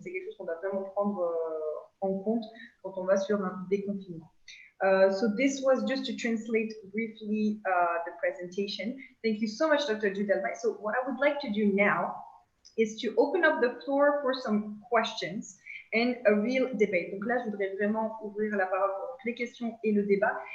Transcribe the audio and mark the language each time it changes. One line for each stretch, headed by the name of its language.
French: Donc c'est quelque chose qu'on doit vraiment prendre en compte quand on va sur un déconfinement.
English: So this was just to translate briefly the presentation. Thank you so much, Dr. Judelbay. So what I would like to do now is to open up the floor for some questions and a real debate.
French: Donc là, je voudrais vraiment ouvrir la parole pour les questions et le débat.